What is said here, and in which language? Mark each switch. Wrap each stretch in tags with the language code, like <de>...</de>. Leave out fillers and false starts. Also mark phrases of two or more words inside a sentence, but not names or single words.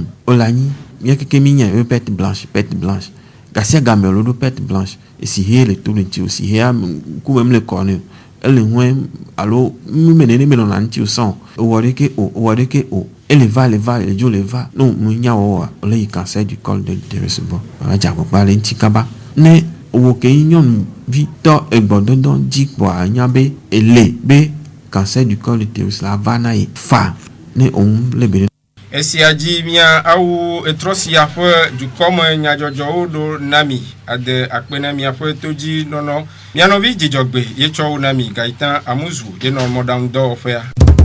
<ee>o le anyi miakeke mi nya be</ee> <fr>perte blanche</fr> <ee>gasia game lo ɖo</ee> <fr>perte blanche</fr> <ee>esi he le to le ŋuti o si he kume mle kɔ ne ele hɔe alo mi nene me nɔna ŋuti o sɔn owɔ ɖeke o ele va le dzo le va no mu nya wɔwɔa le yi</ee> <fr>cancer du col de l'utérus</fr> <ee>bɔ wala dzagbagba le ŋuti kaba ne wo ke nyɔnuvi tɔ egbɔdɔdɔ dzi kpɔa nya be ele be</ee> <fr>cancer du col de l'utérus</fr> <ee>la va na ye fa ne òun le be. Esia dzi mia awu etrɔsia ƒe dukɔme nyadzɔdzɔwo ɖo nami ade akpe na miaƒe todzi nɔnɔ mianɔvi dzidzɔgbe yetsɔwo nami Gaëtan Amuzu yenɔ mɔɖaŋudɔwɔƒea.</ee>